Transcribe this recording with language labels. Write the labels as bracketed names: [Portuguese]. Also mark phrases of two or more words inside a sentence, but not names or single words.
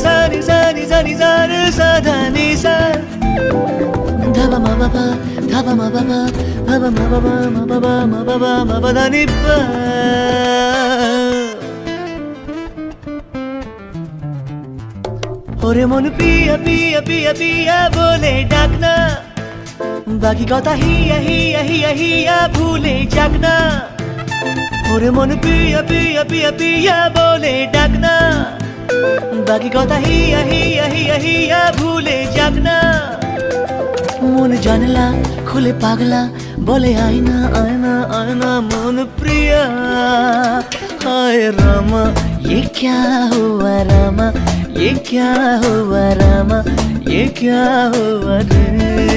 [Bangla] sa ni sa ni sa ni sa re sa dha ni sa dha ba ma ba ba dha ba ma ba ba dha ba ma ba ba ma ba ba ma ba ba ma ba dha ni pa ওরে মন পিয়া পিয়া পিয়া পিয়া বলে ডাক না, বাকি কথা হিয়া হিয়া হিয়া হিয়া ভুলে যাক না। ওরে মন পিয়া পিয়া পিয়া পিয়া বলে ডাক না, বাকি কথা হিয়া হিয়া হিয়া হিয়া ভুলে যাক না। মন জানলা খুলে পাগলা বলে আয়না আয়না আয়না মন প্রিয়া। [Hindi] हाय रामा ये क्या हुआ रामा, ये क्या हुआ रामा, ये क्या हुआ रे।